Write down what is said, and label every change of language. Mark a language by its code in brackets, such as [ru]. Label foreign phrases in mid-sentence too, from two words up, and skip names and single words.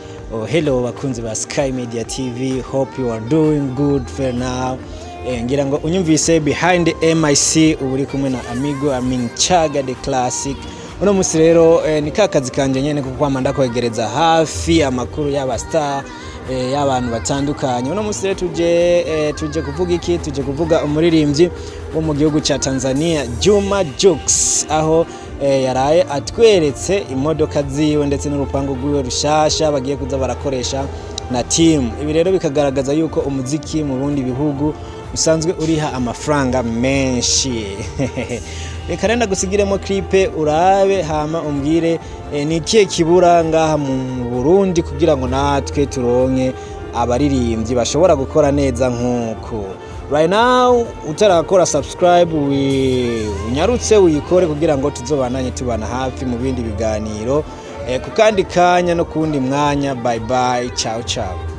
[en] Hello [rn] bakunzi ba [en] Sky Media TV, hope you are doing good for now. [rn] Ngira ngo unyumvise [en] behind the MIC [rn] uri kumwe na amigo Chaga the classic. Uno musi rero ni kakazi kanje nyene kuko kwamanda kwegereza hafi amakuru y'aba star y'abantu batandukanye. Uno musi rero tuje kuvuga iki? Tuje kuvuga umuririmbyi wo mu gihugu ca Tanzania JUX, aho yaraye atweretse imodoka ziwe ndetse n'urupango rwiwe rushasha bagiye kuza barakoresha na team. Ibi rero bikagaragaza yuko umuziki mu bundi bihugu usanzwe uriha amafaranga menshi. Reka renda gusigiremo clip urabe hama umbwire ni ikihe kibura ngaha mu Burundi kugira ngo natwe turonke abaririmbyi bashobora gukora neza nkuko. [en] Right now [rn] utarakora subscribe unyarutse uyikore kugira ngo tuzobananye tubana hafi mu bindi biganiro ku kandi kanya no kundi mwanya. [en] Bye bye, [it] ciao ciao.